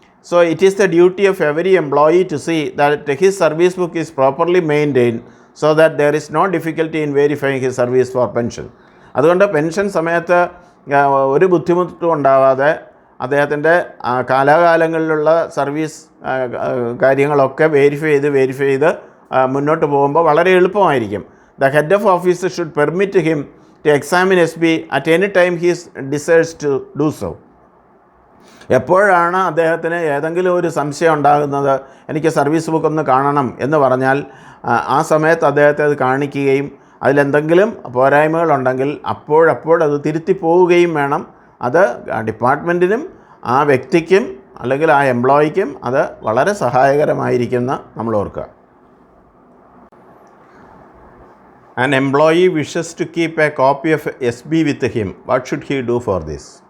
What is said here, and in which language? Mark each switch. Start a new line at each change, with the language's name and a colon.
English: So it is the duty of every employee to see that his service book is properly maintained so that there is no difficulty in verifying his service for pension.
Malayalam: അതുകൊണ്ട് pension സമയത്ത് ഒരു ബുദ്ധിമുട്ടും ഉണ്ടാവാതെ അദ്ദേഹത്തിൻ്റെ കാലാകാലങ്ങളിലുള്ള service കാര്യങ്ങളൊക്കെ verify ചെയ്ത് മുന്നോട്ട് പോകുമ്പോൾ വളരെ എളുപ്പമായിരിക്കും.
English: The head of office should permit him to examine SB at any time he desires to do so.
Malayalam: എപ്പോഴാണ് അദ്ദേഹത്തിന് ഏതെങ്കിലും ഒരു സംശയം ഉണ്ടാകുന്നത്, എനിക്ക് സർവീസ് ബുക്ക് ഒന്ന് കാണണം എന്ന് പറഞ്ഞാൽ ആ സമയത്ത് അദ്ദേഹത്തെ അത് കാണിക്കുകയും അതിലെന്തെങ്കിലും പോരായ്മകളുണ്ടെങ്കിൽ അപ്പോഴപ്പോൾ അത് തിരുത്തി പോവുകയും വേണം. അത് ഡിപ്പാർട്ട്മെൻറ്റിനും ആ വ്യക്തിക്കും അല്ലെങ്കിൽ ആ എംപ്ലോയിക്കും അത് വളരെ സഹായകരമായിരിക്കുന്ന നമ്മൾ ഓർക്കുക.
English: An employee wishes to keep a copy of SB with him. What should he do for this?